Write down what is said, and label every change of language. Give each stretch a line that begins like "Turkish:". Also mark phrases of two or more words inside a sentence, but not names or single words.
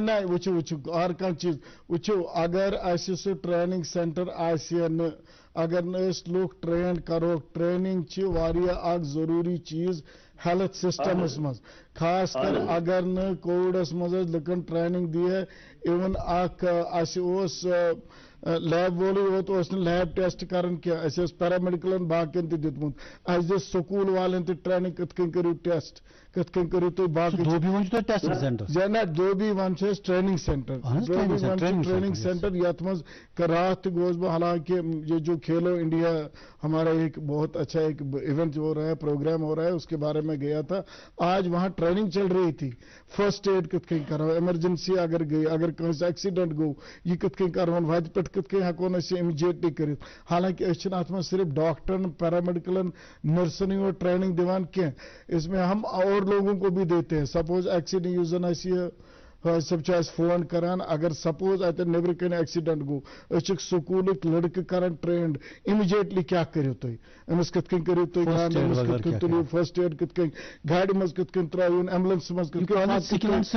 Kashmiri: نہ وٕچھِو ہر کانٛہہ چیٖز وٕچھِو، اگر اَسہِ سُہ
English: training center
Kashmiri: آسہِ نہٕ، اگر نہٕ أسۍ لُکھ ٹرین کروکھ، ٹریننگ چھِ واریاہ اکھ ضروٗری چیٖز
English: health systems
Kashmiri: منٛز، خاص کر اگر نہٕ کووِڈس منٛز اَسہِ لُکن ٹریننگ دِیہِ، اِوٕن اکھ اَسہِ اوس لیب وولٕے یوت اوس نہٕ
English: lab test
Kashmiri: کران کینٛہہ، اَسہِ اوس پیرامٮ۪ڈِکلن باقین تہِ دیُتمُت، اَسہِ دِژ سکوٗل والٮ۪ن تہِ ٹریننگ کِتھ کٔنۍ کٔرِو ٹیسٹ، کِتھ کٔنۍ کٔرِو تُہۍ باقٕے نہ دوبی ون چھِ أسۍ
English: training center,
Kashmiri: دوبی ون چھِ
English: training center
Kashmiri: یتھ منٛز راتھ تہِ گوس بہٕ،
Urdu: حالانکہ یہ جو کھیلو انڈیا ہمارا ایک بہت اچھا ایک ایونٹ ہو رہا ہے، پروگرام ہو رہا ہے، اس کے بارے میں گیا تھا۔ آج وہاں ٹریننگ چل رہی تھی،
English: first aid
Kashmiri: کِتھ کٔنۍ کرو، ایمرجنسی اگر گئی، اگر کٲنٛسہِ ایکسیڈنٹ گوٚو یہِ کِتھ کٔنۍ کرہون، وتہِ پٮ۪ٹھ کِتھ کٔنۍ ہٮ۪کون أسۍ یہِ اِمِجیٹلی کٔرِتھ۔ حالانکہ أسۍ چھِنہٕ اَتھ منٛز صرف ڈاکٹرن، پیرامٮ۪ڈِکلن، نرسن یوت ٹریننگ دِوان کینٛہہ،
Urdu: اس میں ہم اور لوگوں کو بھی دیتے ہیں۔
Kashmiri: سپوز ایکسیڈنٹ یُس زن اَسہِ یہِ صٲب چھِ اَسہِ فون کران، اگر سپوز اتٮ۪ن نیٚبرٕ کَنۍ ایکسیڈنٹ گوٚو، أسۍ چھِکھ سکوٗلٕکۍ لڑکہٕ کران ٹرینڈ، اِمِجیٹلی کیٛاہ کٔرِو تُہۍ، أمِس کِتھ کٔنۍ کٔرِو تُہۍ أمِس کِتھ کٔنۍ تُلِو
English: first aid,
Kashmiri: کِتھ کٔنۍ گاڑِ منٛز کِتھ کٔنۍ ترٛٲوُن، ایمبولینسہِ منٛز کِتھ کٔنۍ، سِکل